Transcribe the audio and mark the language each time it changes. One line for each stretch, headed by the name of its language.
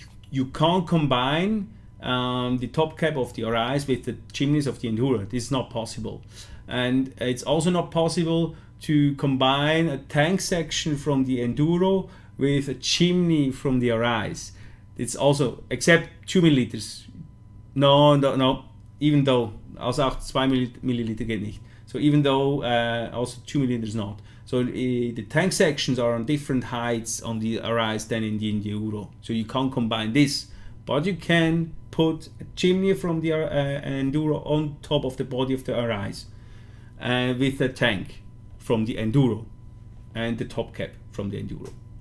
English: You can't combine the top cap of the Arise with the chimneys of the Enduro. This is not possible. And it's also not possible to combine a tank section from the Enduro with a chimney from the Arise. It's also, except 2 milliliters. No, even though,
German: also auch 2 Milliliter geht nicht.
English: So even though also 2 milliliters not. So the tank sections are on different heights on the Arise than in the Enduro. So you can't combine this, but you can put a chimney from the Enduro on top of the body of the Arise with a tank from the Enduro and the top cap from the Enduro.